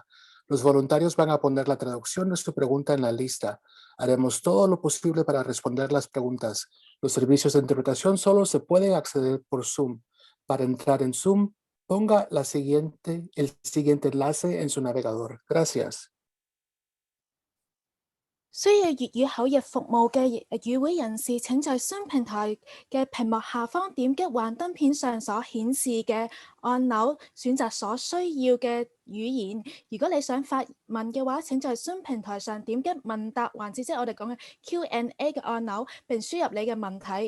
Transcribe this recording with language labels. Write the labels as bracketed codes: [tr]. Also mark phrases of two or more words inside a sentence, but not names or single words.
[es] Los voluntarios van a poner la traducción de su pregunta en la lista. Haremos todo lo posible para responder las preguntas. Los servicios de interpretación solo se pueden acceder por Zoom. Para entrar en Zoom, ponga el siguiente enlace en su navegador. Gracias. [yue] 需要粵語口譯服務嘅與會人士，請在 Zoom 平台嘅屏幕下方點擊幻燈片上所顯示嘅按鈕，選擇所需要嘅語言。如果你想發問嘅話，請在 Zoom 平台上點擊問答環節，即係我哋講嘅 Q&A 嘅按鈕，並輸入你嘅問題。